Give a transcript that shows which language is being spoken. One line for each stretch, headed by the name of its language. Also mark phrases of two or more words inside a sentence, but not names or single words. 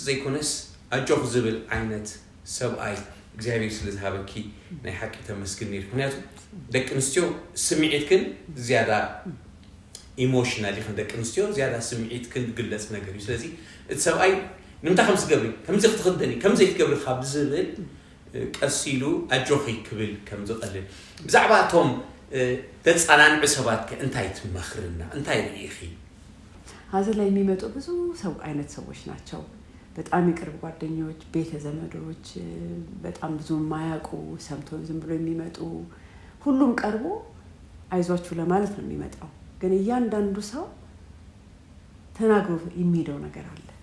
Tigrinya: ዘይኮነስ ኣጆኽ ዝብል ዓይነት ሰብኣይ እግዚአብሔር ስለዝሃበኪ ናይ ሓቂ ተመስግን ነይሩ። ምክንያቱ ደቂ ኣንስትዮ ስምዒትክን ዝያዳ ኢሞሽናል ይኹን ደቂ ኣንስትዮ ዝያዳ ስምዒትክን ግለጽ ነገር እዩ። ስለዚ እቲ ሰብኣይ ንምንታይ ከም ዝገብሪ ከምዚ ክትኽደኒ ከምዚ ክትገብሪ ካብ ዝብል ቀሲሉ ኣጆኺ ክብል ከም ዝቐልል ብዛዕባ እቶም ተፃናንዑ ሰባት እንታይ ትመክርና እንታይ ርኢኺ?
Amharic: ሀዘን ላይ የሚመጡ ብዙ አይነት ሰዎች ናቸው። በጣም የቅርብ ጓደኞች፣ ቤተ ዘመዶች፣ በጣም ብዙ የማያውቁ ሰምቶ ዝም ብሎ የሚመጡ ሁሉም ቀርቦ አይዟችሁ ለማለት ነው የሚመጣው። ግን እያንዳንዱ ሰው ተናግሮ የሚሄደው ነገር አለ።